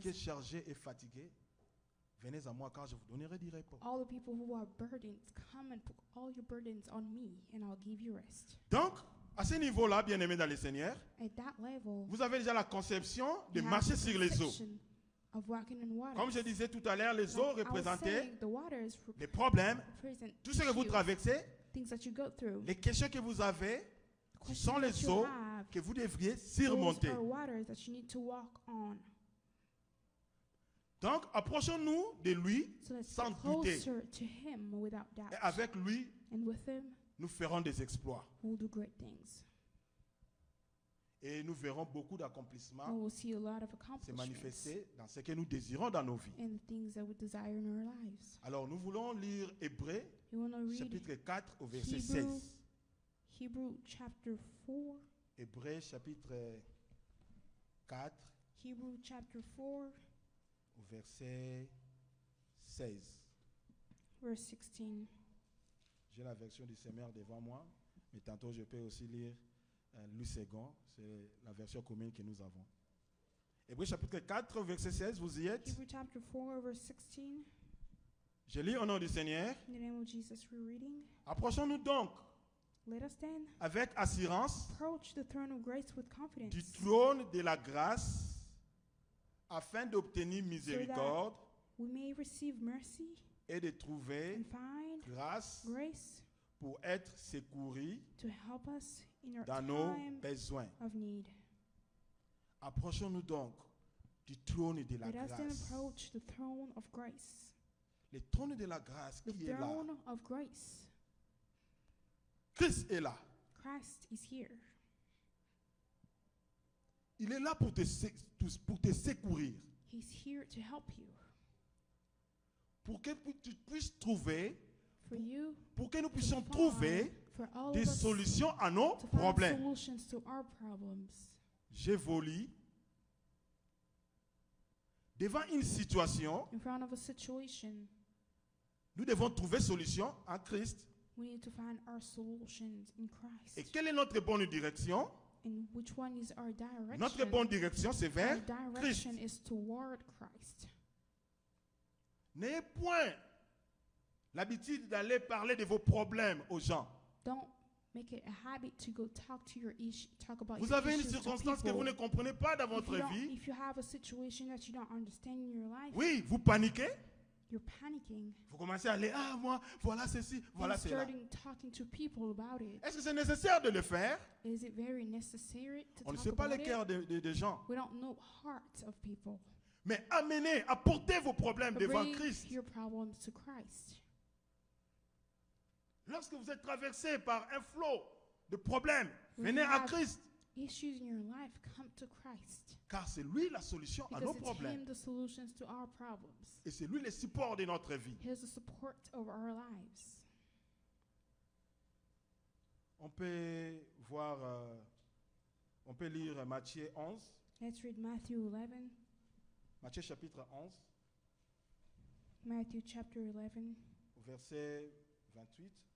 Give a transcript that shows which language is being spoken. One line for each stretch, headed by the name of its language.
French: qui est chargé et fatigué, venez à moi car je vous donnerai du repos.
English: all the people who are burdened, come and put all your burdens on me, and I'll give you rest.
French: Donc, à ce niveau-là, bien-aimé dans le Seigneur,
English: At that level,
French: vous avez déjà la conception de
English: you have
French: marcher
English: the
French: sur les eaux.
English: conception of walking in water.
French: Comme je disais tout à l'heure, les eaux
English: Like I was
French: représentaient
English: saying, the waters
French: les problèmes,
English: represent
French: tout ce que vous
English: issues,
French: traversez,
English: things that you go through.
French: les questions que vous avez, ce
English: Questions
French: sont
English: that
French: les
English: you
French: eaux
English: have,
French: que vous devriez
English: those
French: surmonter.
English: are waters that you need to walk on.
French: Donc, approchons-nous de lui
English: So let's
French: sans
English: get
French: douter.
English: closer to Him without doubt.
French: Et avec lui,
English: And with Him,
French: nous ferons des exploits.
English: we'll do great things.
French: Et nous verrons beaucoup
English: And
French: d'accomplissements
English: we'll see a lot of
French: se
English: accomplishments
French: manifester dans ce que nous désirons dans nos vies.
English: and the things that we desire in our lives.
French: Alors nous voulons lire Hébreux
English: You want to read
French: chapitre 4 au verset
English: Hebrew.
French: 16.
English: Hebrew chapter 4?
French: Hébreux chapitre 4
English: Hebrew chapter 4,
French: au verset 16.
English: verse 16.
French: J'ai la version du Seigneur devant moi, mais tantôt je peux aussi lire le second, c'est la version commune que nous avons. Hébreux chapitre 4, verset 16, vous y êtes?
English: Hebrew chapter 4, verse 16.
French: Je lis au nom du Seigneur.
English: In the name of Jesus, we're reading.
French: Approchons-nous donc
English: Let us then
French: avec assurance
English: approach the throne of grace with
French: du
English: confidence,
French: trône de la grâce afin d'obtenir miséricorde
English: we may receive mercy
French: et de trouver
English: and find
French: grâce
English: grace
French: pour être secouru
English: to help us in our
French: dans nos
English: time
French: besoins.
English: of need.
French: Approchons-nous donc du trône de la
English: Let us then
French: grâce.
English: approach the throne of grace.
French: Le trône de la grâce
English: The
French: qui est là.
English: throne of grace.
French: Christ est là.
English: Christ is here.
French: Il est là pour te secourir.
English: He's here to help you.
French: Pour que tu puisses trouver,
English: For you
French: pour que nous
English: to
French: puissions
English: find,
French: trouver
English: for all
French: des
English: of us
French: solutions à nos
English: to find
French: problèmes.
English: solutions to our problems.
French: J'évolue devant une situation.
English: In front of a situation,
French: Nous devons trouver solution en Christ.
English: we need to find our solutions in Christ.
French: Et quelle est notre bonne direction?
English: And which one is our direction?
French: Notre bonne direction, c'est
English: Our
French: vers Christ.
English: direction is toward Christ.
French: N'ayez point l'habitude d'aller parler de vos problèmes aux gens.
English: Don't make it a habit to go talk to your issue, talk about
French: Vous
English: your
French: avez une
English: issues to
French: circonstance que
English: people.
French: vous ne comprenez pas dans votre vie.
English: If you have a situation that you don't understand in your life,
French: Oui, vous paniquez.
English: you're panicking.
French: Vous commencez à aller, ah moi, voilà ceci, voilà
English: and
French: cela.
English: starting talking to people about it.
French: Est-ce que c'est nécessaire de le faire?
English: Is it very necessary to
French: On ne
English: talk
French: sait pas
English: about
French: les
English: it?
French: cœurs des gens.
English: We don't know hearts of people.
French: Mais amenez, apportez vos problèmes
English: But
French: devant
English: bring
French: Christ.
English: your problems to Christ.
French: Lorsque vous êtes traversé par un flot de problèmes,
English: When
French: venez
English: you
French: à
English: have
French: Christ.
English: Issues in your life, come to Christ.
French: Car c'est lui la solution à nos
English: Because it's
French: problèmes.
English: Him the solutions to our problems.
French: Et c'est lui le support de notre vie.
English: He's the support of our lives.
French: On peut voir, on peut lire Matthieu 11,
English: Let's read Matthew 11.
French: Matthieu chapitre 11,
English: Matthew chapter 11,
French: au verset 28.